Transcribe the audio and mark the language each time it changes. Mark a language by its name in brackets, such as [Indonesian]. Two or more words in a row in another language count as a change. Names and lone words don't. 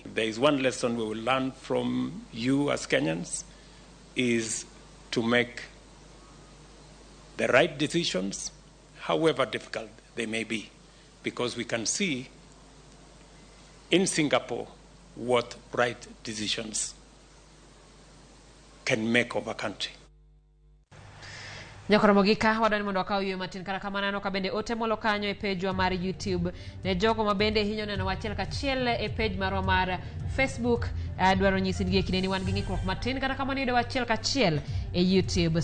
[English] There is one lesson we will learn from you as Kenyans, is to make the right decisions, however difficult they may be, because we can see in Singapore what right decisions can make of a country. [Luo (Kenya and Tanzania)] Ramogi ka wadani mondo akaw yue matin kara kamano ka bende ote molo kanyo e page wa mar YouTube ne jogo ma bende hinyo neno wachiel kachiel e page marwa mar Facebook dwaro nyisi ni kineni wan gi ng'ikruok matin kara kamano yudo wachiel kachiel e YouTube.